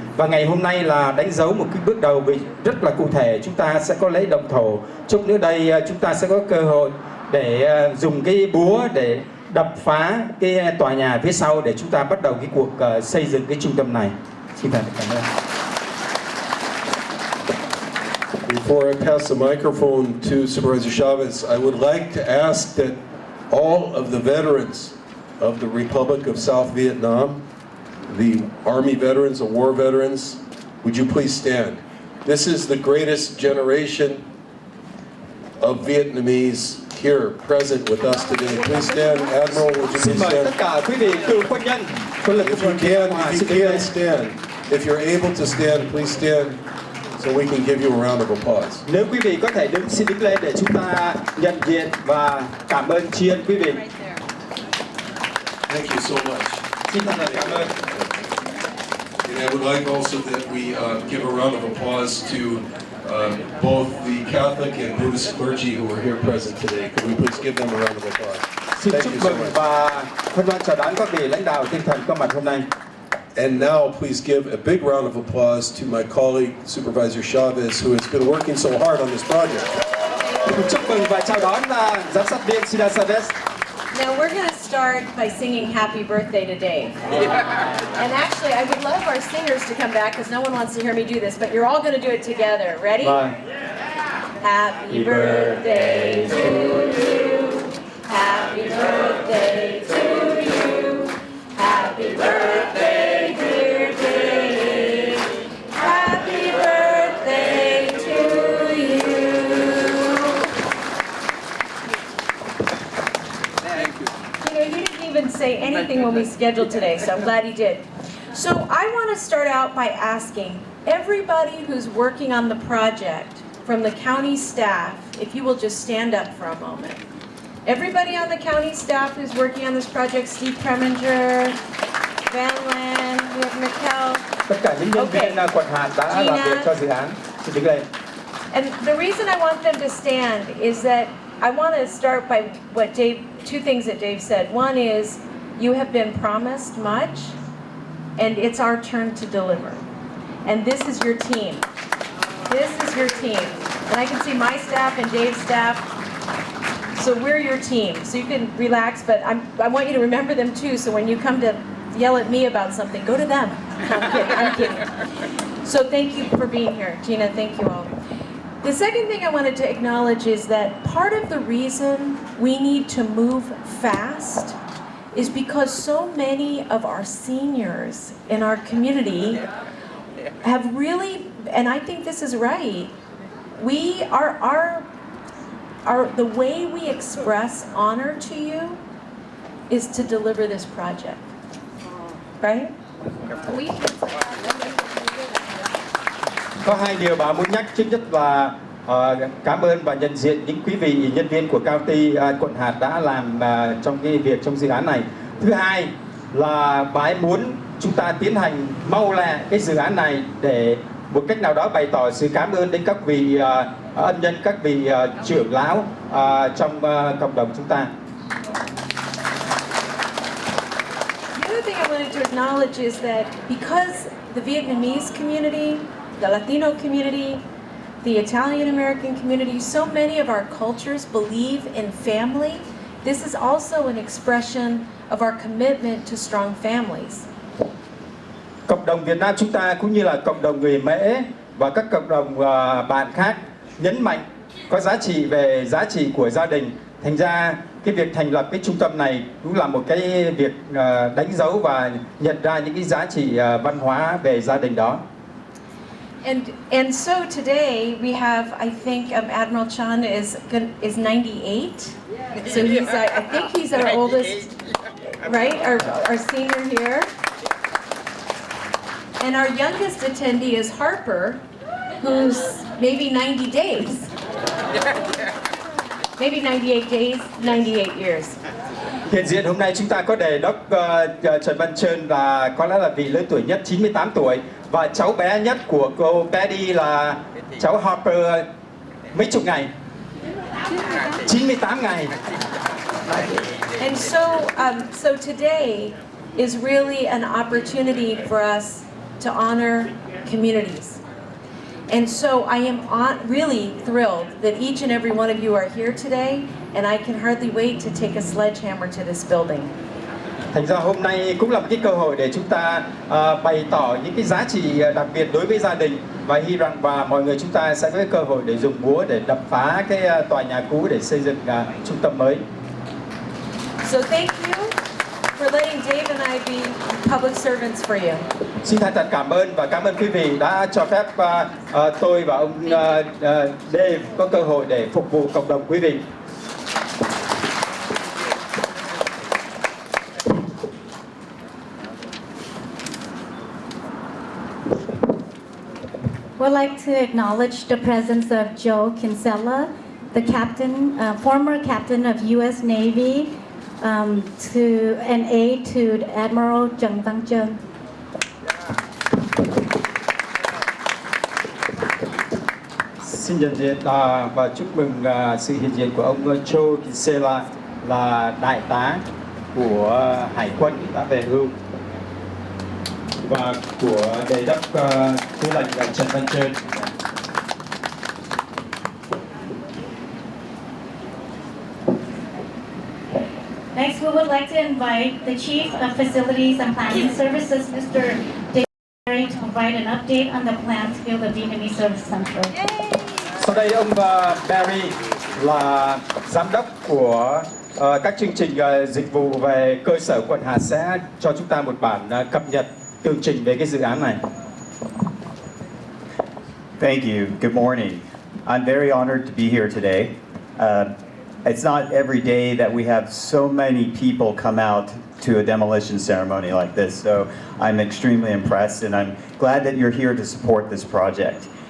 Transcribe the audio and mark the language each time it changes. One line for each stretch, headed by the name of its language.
Vietnamese: Và ngày hôm nay là đánh dấu một cái bước đầu rất là cụ thể. Chúng ta sẽ có lễ động thổ. Chút nữa đây chúng ta sẽ có cơ hội để dùng cái búa để đập phá cái tòa nhà phía sau để chúng ta bắt đầu cái cuộc xây dựng cái trung tâm này. Xin cảm ơn.
English: Before I pass the microphone to Supervisor Chavez, I would like to ask that all of the veterans of the Republic of South Vietnam, the Army veterans, the war veterans, would you please stand? This is the greatest generation of Vietnamese here present with us today. Please stand. Admiral, would you
Vietnamese: Xin
English: please
Vietnamese: mời tất
English: stand?
Vietnamese: cả quý vị cựu quân nhân, quân lực
English: If you can stand. If you're able to stand, please stand so we can give you a round of applause.
Vietnamese: Nếu quý vị có thể đứng, xin đứng lên để chúng ta nhận diện và cảm ơn tri ân quý vị.
English: Thank you so much.
Vietnamese: Xin thật là cảm ơn.
English: And I would like also that we give a round of applause to both the Catholic and Buddhist clergy who are here present today. Could we please give them a round of applause?
Vietnamese: Xin
English: Thank
Vietnamese: chúc
English: you so
Vietnamese: mừng
English: much.
Vietnamese: và phân loan chào đón các vị lãnh đạo tinh thần có mặt hôm nay.
English: And now, please give a big round of applause to my colleague, Supervisor Chavez, who has been working so hard on this project.
Vietnamese: Chúc mừng và chào đón giám sát viên Sida Chavez.
English: Now we're going to start by singing Happy Birthday to Dave. And actually, I would love our singers to come back because no one wants to hear me do this, but you're all going to do it together. Ready?
Vietnamese: Vâng.
English: Happy birthday to you. Happy birthday to you. Happy birthday, dear Dave. Happy birthday to you. You know, you didn't even say anything when we scheduled today, so I'm glad you did. So I want to start out by asking everybody who's working on the project, from the county staff, if you will just stand up for a moment. Everybody on the county staff who's working on this project, Steve Preminger, Van Lan, we have Mikkel.
Vietnamese: Tất cả những nhân viên quận Hàn đã làm việc cho dự án. Xin đứng lên.
English: And the reason I want them to stand is that I want to start by what Dave, two things that Dave said. One is you have been promised much, and it's our turn to deliver. And this is your team. This is your team. And I can see my staff and Dave's staff. So we're your team. So you can relax, but I want you to remember them too. So when you come to yell at me about something, go to them. I'm kidding. I'm kidding. So thank you for being here. Gina, thank you all. The second thing I wanted to acknowledge is that part of the reason we need to move fast is because so many of our seniors in our community have really, and I think this is right, we are the way we express honor to you is to deliver this project, right?
Vietnamese: Có hai điều bà muốn nhắc. Thứ nhất là cảm ơn và nhận diện những quý vị nhân viên của county quận Hạt đã làm trong cái việc trong dự án này. Thứ hai là bà ấy muốn chúng ta tiến hành mau lẹ cái dự án này để một cách nào đó bày tỏ sự cảm ơn đến các vị ân nhân, các vị trưởng lão trong cộng đồng chúng ta.
English: The other thing I wanted to acknowledge is that because the Vietnamese community, the Latino community, the Italian American community, so many of our cultures believe in family, this is also an expression of our commitment to strong families.
Vietnamese: Cộng đồng Việt Nam chúng ta cũng như là cộng đồng người Mễ và các cộng đồng bạn khác nhấn mạnh có giá trị về giá trị của gia đình. Thành ra cái việc thành lập cái trung tâm này cũng là một cái việc đánh dấu và nhận ra những cái giá trị văn hóa về gia đình đó.
English: And so today we have, I think Admiral Chan is 98. So he's I think he's our oldest, right? Our senior here. And our youngest attendee is Harper, who's maybe 90 days. Maybe 98 days, 98 years.
Vietnamese: Hiện diện hôm nay chúng ta có đề đốc Trần Văn Trơn là có lẽ là vị lớn tuổi nhất, 98 tuổi. Và cháu bé nhất của cô Betty là cháu Harper mấy chục ngày. 98 ngày.
English: And so today is really an opportunity for us to honor communities. And so I am really thrilled that each and every one of you are here today, and I can hardly wait to take a sledgehammer to this building.
Vietnamese: Thành ra hôm nay cũng là một cái cơ hội để chúng ta bày tỏ những cái giá trị đặc biệt đối với gia đình, và hy vọng và mọi người chúng ta sẽ có cái cơ hội để dùng búa để đập phá cái tòa nhà cũ để xây dựng trung tâm mới.
English: So thank you for letting Dave and I be public servants for you.
Vietnamese: Xin thành thật cảm ơn và cảm ơn quý vị đã cho phép tôi và ông Dave có cơ hội để phục vụ cộng đồng quý vị.
English: We'd like to acknowledge the presence of Joe Kinsella, the captain, former captain of U.S. Navy, to an aide to Admiral Trần Văn Trân.
Vietnamese: Xin nhận diện và chúc mừng sự hiện diện của ông Joe Kinsella, là đại tá của Hải quân đã về hưu, và của đề đốc tư lệnh Trần Văn Trân.
English: Next, we would like to invite the Chief of Facilities and Planning Services, Mr. David, to provide an update on the plan to build a Vietnamese Service Center.
Vietnamese: Sau đây ông Barry là giám đốc của các chương trình dịch vụ về cơ sở quận Hà sẽ cho chúng ta một bản cập nhật tường trình về cái dự án này.
English: Thank you. Good morning. I'm very honored to be here today. It's not every day that we have so many people come out to a demolition ceremony like this, so I'm extremely impressed, and I'm glad that you're here to support this project.